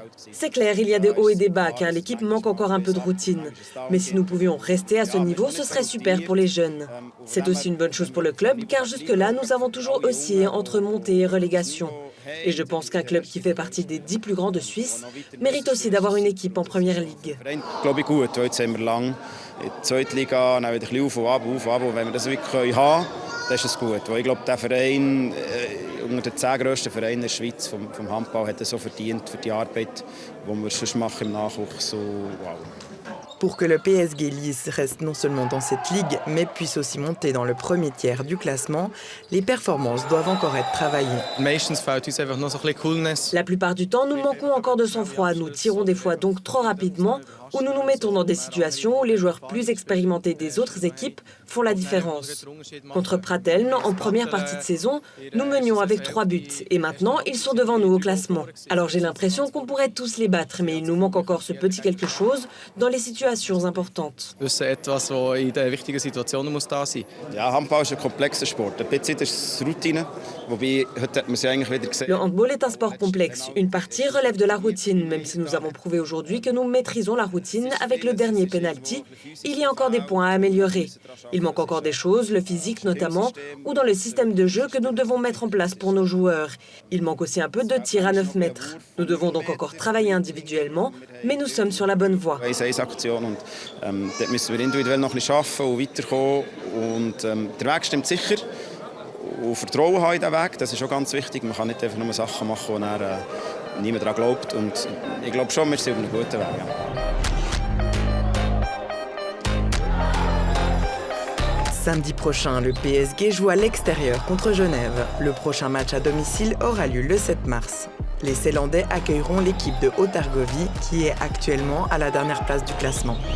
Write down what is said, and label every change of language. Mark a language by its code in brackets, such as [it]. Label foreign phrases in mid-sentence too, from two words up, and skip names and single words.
[fr] C'est clair, il y a des hauts et des bas, car l'équipe manque encore un peu de routine. Mais si nous pouvions rester à ce niveau, ce serait super pour les jeunes. C'est aussi une bonne chose pour le club, car jusque-là, nous avons toujours oscillé entre montée et relégation. Et je pense qu'un club qui fait partie des 10 plus grands de Suisse mérite aussi d'avoir une équipe en Première Ligue. [de] Das ist gut. Ich glaube, der Verein unter den 10 grössten Vereinen der Schweiz vom Handball hat es so verdient für die Arbeit, die wir sonst machen im Nachwuchs. So, wow. [fr] Pour que le PSG Lys reste non seulement dans cette ligue, mais puisse aussi monter dans le premier tiers du classement, les performances doivent encore être travaillées. La plupart du temps, nous manquons encore de sang-froid. Nous tirons des fois donc trop rapidement ou nous nous mettons dans des situations où les joueurs plus expérimentés des autres équipes font la différence. Contre Prateln, en première partie de saison, nous menions avec 3 buts et maintenant, ils sont devant nous au classement. Alors j'ai l'impression qu'on pourrait tous les battre, mais il nous manque encore ce petit quelque chose dans les situations situations importantes. [de] Das ist etwas, was in den wichtigen Situationen da sein muss. Ja, Handball ist ein komplexer Sport. Ein bisschen ist es Routine, wobei heute hat man sie eigentlich wieder gesehen. [fr] Le handball est un sport complexe. Une partie relève de la routine, même si nous avons prouvé aujourd'hui que nous maîtrisons la routine avec le dernier penalty. Il y a encore des points à améliorer. Il manque encore des choses, le physique notamment, ou dans le système de jeu que nous devons mettre en place pour nos joueurs. Il manque aussi un peu de tir à 9 mètres. Nous devons donc encore travailler individuellement, mais nous sommes sur la bonne voie. [de] 1-1-Aktion und dort müssen wir individuell noch ein bisschen arbeiten und weiterkommen. Und der Weg stimmt sicher. Und Vertrauen haben in diesen Weg, das ist auch ganz wichtig. Man kann nicht einfach nur Sachen machen, wo niemand daran glaubt. Und ich glaube schon, wir sind auf einem guten Weg. Ja. [fr] Samedi prochain, le PSG joue à l'extérieur contre Genève. Le prochain match à domicile aura lieu le 7 mars. Les Ceylandais accueilleront l'équipe de Haute-Argovie qui est actuellement à la dernière place du classement.